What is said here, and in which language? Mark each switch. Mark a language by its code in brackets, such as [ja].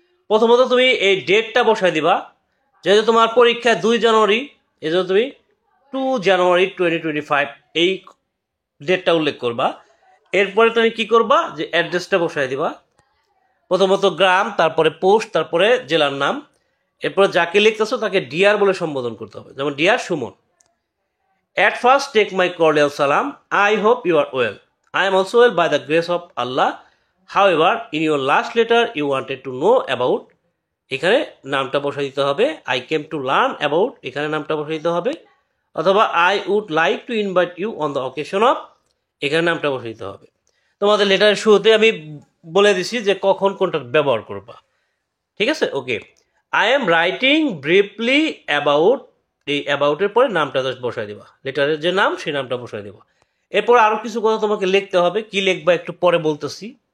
[bn] প্রথমত তুমি এই ডেটটা বসাই দিবা, যেহেতু তোমার পরীক্ষা 2 জানুয়ারি, এই জন্য তুমি 2 জানুয়ারি 2025 এই ডেটটা উল্লেখ করবা। এরপরে তুমি কি করবা, যে অ্যাড্রেসটা বসাই দিবা, প্রথমত গ্রাম, তারপরে পোস্ট, তারপরে জেলার নাম। এরপরে যাকে লিখতেছো তাকে ডিয়ার বলে সম্বোধন করতে হবে, যেমন deer Suman. [en] At first take my cordial salam. I hope you are well. I am also well by the grace of Allah. However, in your last letter you wanted to know about, [bn] এখানে নামটা বসাই দিতে হবে। [en] I came to learn about, [bn] এখানে নামটা বসাই দিতে হবে। [en] অথবা I would like to invite you on the occasion of, [bn] এখানে নামটা বসাই দিতে হবে। তোমাদের লেটারের শুরুতে আমি বলে দিছি যে কখন কোনটা ব্যবহার করবা। ঠিক আছে, ওকে। [en] I am writing briefly about, [bn] এই অ্যাবাউটের পরে নামটা জাস্ট বসাই দিবা, লেটারের যে নাম সেই নামটা বসাই দিবা। এরপর আরও কিছু কথা তোমাকে লিখতে হবে, কি লিখবা একটু পরে বলতেছি।